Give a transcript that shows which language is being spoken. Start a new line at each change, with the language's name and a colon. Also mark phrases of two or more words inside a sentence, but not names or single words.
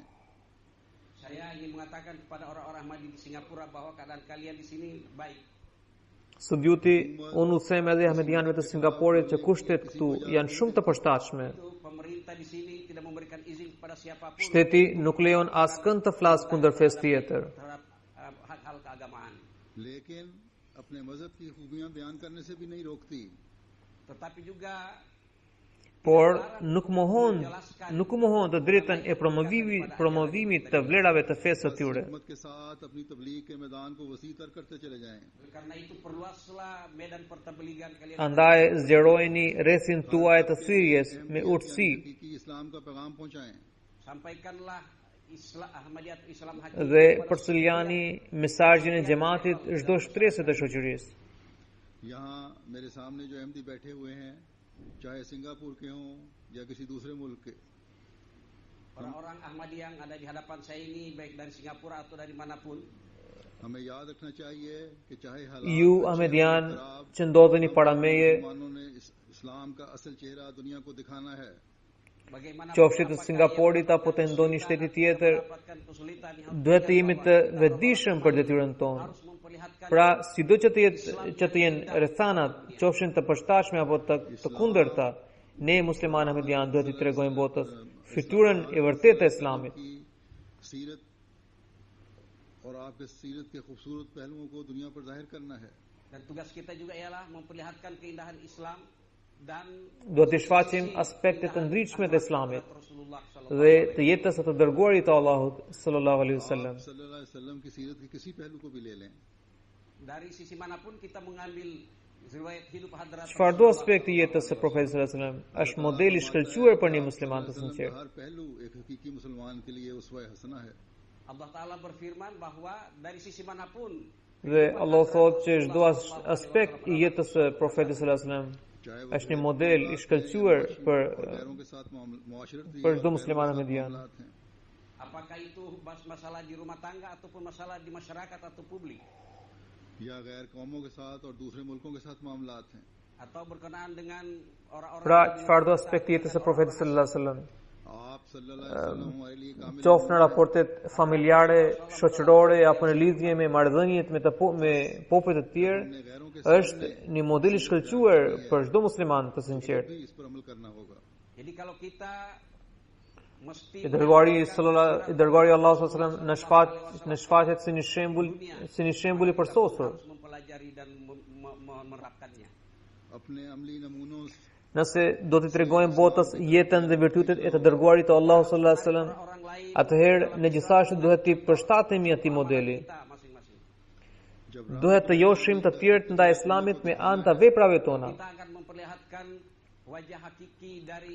Indonesian: Saya ingin mengatakan kepada orang-orang Ahmadi di Singapura bahwa keadaan kalian di sini baik.
Albanian: Sudjuti, unë u them edhe ahmedianëve të Singapurit që kushtet këtu janë shumë të përshtatshme.
Indonesian: Pemerintah di sini tidak memberikan izin kepada siapapun
Albanian: Shteti nuk lejon askënd të flasë kundër fesë tjetër.
Indonesian: terhadap hal-hal keagamaan.
Urdu: لیکن اپنے مذہب کی خوبیاں بیان کرنے سے بھی نہیں روکتی.
Indonesian: Tetapi juga
Albanian: Por nuk mohon të drejtën e promovimit të vlerave të fesë së tyre.
Urdu: ہمت کے ساتھ اپنی تبلیغ کے میدان کو وسیع‌تر کرتے چلے جائیں.
Indonesian: oleh karena itu perluaslah medan pertabligan kalian.
Albanian: Andaj zgjerojeni rrethin tuaj të thyrjes me urtësi
Urdu: حقیقی اسلام کا پیغام پہنچائیں.
Indonesian: Sampaikanlah Ahmadiyat Islam
Albanian: dhe përcëljani mesazhin e xhamatit çdo shtresë të shoqërisë.
Urdu: یہاں میرے سامنے جو احمدی بیٹھے ہوئے ہیں، چاہے سنگاپور کے ہوں یا کسی دوسرے ملک کے,
Indonesian: Orang-orang Ahmadi yang ada di hadapan saya ini baik dari Singapura atau dari manapun,
Urdu: ہمیں یاد رکھنا چاہیے کہ چاہے
Albanian: Ju ahmedian që ndodheni para meje,
Urdu: مسلمانوں نے اسلام کا اصل چہرہ دنیا کو دکھانا ہے.
Indonesian: bagaimana
Albanian: qofshit të Singapurit apo të ndonjë shteti tjetër,
Indonesian: mendapatkan kesulitan yang
Albanian: duhet të jemi të vetëdijshëm për detyrën tonë.
Indonesian: harus memperlihatkan
Albanian: Pra, sido që të jenë rrethanat, qofshin të përshtatshme apo të kundërta, ne muslimanë ahmedian duhet i tregojmë botës fytyrën e vërtetë e Islamit.
Urdu: کی سیرت اور آپ کے سیرت کے خوبصورت پہلوؤں کو دنیا پر ظاہر کرنا ہے.
Indonesian: dan tugas kita juga ialah memperlihatkan keindahan Islam dan
Albanian: Duhet të shfaqim aspektet të ndritshme të Islamit
Indonesian: Rasulullah
Albanian: dhe të jetës së të dërguarit të Allahut
Arabic: صلى الله عليه وسلم. صلى الله عليه وسلم
Urdu: کی سیرت کے کسی پہلو کو بھی لے لیں.
Indonesian: dari sisi manapun kita mengambil riwayat hidup hadrat
Albanian: Çfarëdo aspekti i jetës së Profetit
Arabic: صلى الله عليه وسلم
Albanian: është model i shkëlqyer për një musliman të sinqert.
Urdu: ہر پہلو ایک حقیقی مسلمان کے لیے اسوہ حسنہ ہے.
Indonesian: Allah Ta'ala berfirman bahwa dari sisi manapun
Albanian: Dhe Allah thotë që çdo aspekt i jetës së Profetit
Arabic: صلى الله عليه وسلم
Urdu: چاہے وہ
Albanian: është një model i shkëlqyer
Urdu: غیروں کے ساتھ معاشرت
Albanian: për çdo musliman ahmedian.
Urdu: ہیں.
Indonesian: apakah itu masalah di rumah tangga ataupun masalah di masyarakat atau publik
Urdu: یا غیر قوموں کے ساتھ اور دوسرے ملکوں کے ساتھ معاملات ہیں.
Indonesian: atau berkenaan dengan orang-orang
Albanian: Pra, çfarëdo aspekti i jetës së Profetit
Arabic: صلى الله عليه وسلم,
Urdu: آپ
Arabic: صلى الله عليه وسلم
Urdu: ہمارے لیے کامل
Albanian: qoftë në raportet familjare, shoqërore apo në lidhje me marrëdhëniet me popujt të tjerë,
Urdu: نے غیروں کے
Albanian: është një model i shkëlqyer për çdo musliman të sinqert.
Urdu: بھی اس پر عمل کرنا ہوگا.
Indonesian: jadi kalau kita mesti
Albanian: I dërguari Allahu
Arabic: صلى الله عليه وسلم
Albanian: në shfaqet si një shembull i përsosur.
Indonesian: harus mempelajari dan menerapkannya.
Urdu: اپنے عملی نمونوں
Albanian: Nëse do t'i tregojmë botës jetën dhe virtytet e të dërguarit të Allahu
Arabic: صلى الله عليه وسلم,
Indonesian: Orang lain
Albanian: atëherë ne gjithashtu duhet t'i përshtatemi atij modeli.
Indonesian: kita masing-masing.
Albanian: Duhet të njohim të tjerët ndaj Islamit me anë të veprave tona.
Indonesian: Kita akan memperlihatkan wajah hakiki dari